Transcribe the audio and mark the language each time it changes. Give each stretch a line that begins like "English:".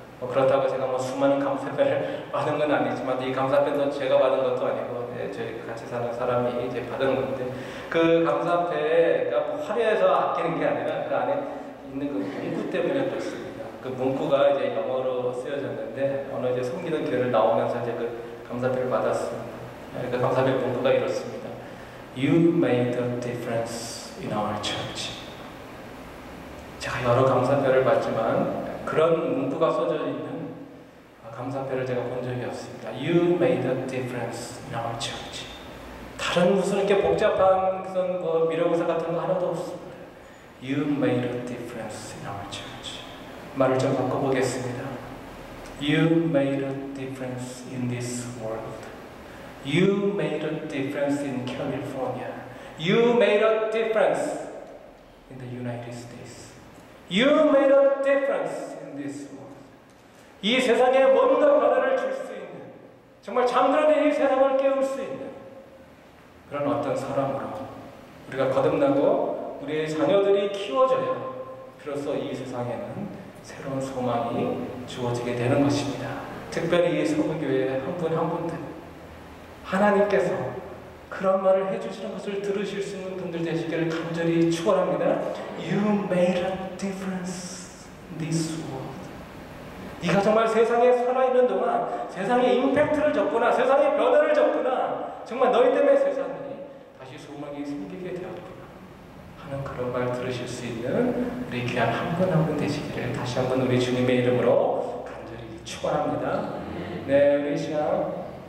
Korean: 그렇다고 제가 수많은 감사패를 받은 건 아니지만, 이 감사패도 제가 받은 것도 아니고 저희 같이 사는 사람이 이제 받은 건데, 그 감사패가 화려해서 아끼는 게 아니라 그 안에 있는 그 문구 때문에 그렇습니다. 그 문구가 이제 영어로 쓰여졌는데 어느 이제 섬기던 교회를 나오면서 이제 그 감사패를 받았습니다. 그 감사패 문구가 이렇습니다.
English: You made a difference in our church.
Korean: 제가 여러 감사패를 받지만 그런 문구가 써져 있는 감사패를 제가 본 적이 없습니다.
English: You made a difference in our church.
Korean: 다른 무슨 이렇게 복잡한 무슨 미래고사 같은 거 하나도 없습니다.
English: You made a difference in our church.
Korean: 말을 좀 바꿔보겠습니다.
English: You made a difference in this world. You made a difference in California. You made a difference in the United States. You made a difference in this world.
Korean: 이 세상에 뭔가 변화를 줄 수 있는, 정말 잠들어있는 이 세상을 깨울 수 있는 그런 어떤 사람으로 우리가 거듭나고 우리의 자녀들이 키워져야 비로소 이 세상에는 새로운 소망이 주어지게 되는 것입니다. 특별히 이 서부교회 한 분 한 분들, 하나님께서 그런 말을 해주시는 것을 들으실 수 있는 분들 되시기를 간절히 축원합니다.
English: You made a difference in this world.
Korean: 네가 정말 세상에 살아있는 동안 세상에 임팩트를 줬구나, 세상에 변화를 줬구나, 정말 너희 때문에 세상이 다시 소망이 생기게 되었구나 하는 그런 말 들으실 수 있는 우리 귀한 한 분 한 분 되시기를 다시 한번 우리 주님의 이름으로 간절히 축원합니다. 네, 우리 시간